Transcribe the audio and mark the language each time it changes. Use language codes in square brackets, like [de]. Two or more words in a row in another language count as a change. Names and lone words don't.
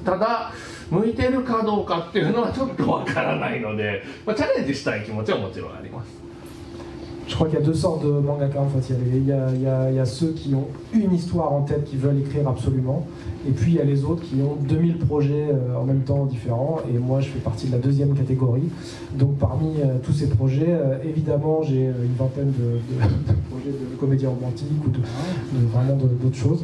[ja] ただ向いてるかどうかっていうのはちょっとわからないので、チャレンジしたい気持ちはもちろんあります。 [fr] Je crois qu'il y a deux sortes de mangaka en fait. Il y a ceux qui ont une histoire en tête, qui veulent écrire absolument, et puis il y a les autres qui ont 2000 projets en même temps différents, et moi je fais partie de la deuxième catégorie. Donc parmi tous ces projets, évidemment j'ai une vingtaine de projets de comédie romantique ou vraiment d'autres choses.